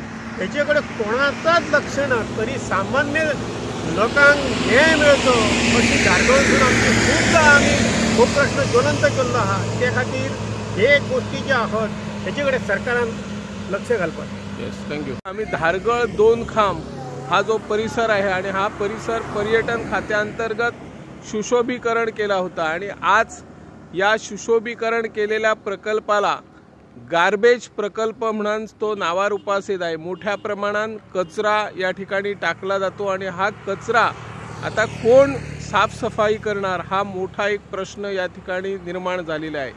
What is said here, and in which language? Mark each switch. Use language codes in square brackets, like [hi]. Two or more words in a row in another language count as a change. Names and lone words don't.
[kok] हेचे कडेन कोणाचाच लक्ष ना. तरी सामान्य लोकांक न्याय मेळचो अशी धारगळसून आमची खूबदां आमी हो प्रश्न ज्वलंत केल्लो आहा. त्या खातीर हे गोष्टी ज्या आहात हेचे कडेन सरकारान लक्ष घालपाक. [en] yes, thank you. [mr] आम्ही धारगळ दोनखाम हा जो परिसर आहे आणि हा परिसर पर्यटन खात्याअंतर्गत सुशोभीकरण केला होता आणि आज या सुशोभीकरण केलेल्या प्रकल्पाला गार्बेज प्रकल्प म्हणून तो नावारूपास आहे. मोठ्या प्रमाणात कचरा या ठिकाणी टाकला जातो आणि हा कचरा आता कोण साफसफाई करणार हा मोठा एक प्रश्न या ठिकाणी निर्माण झालेला आहे.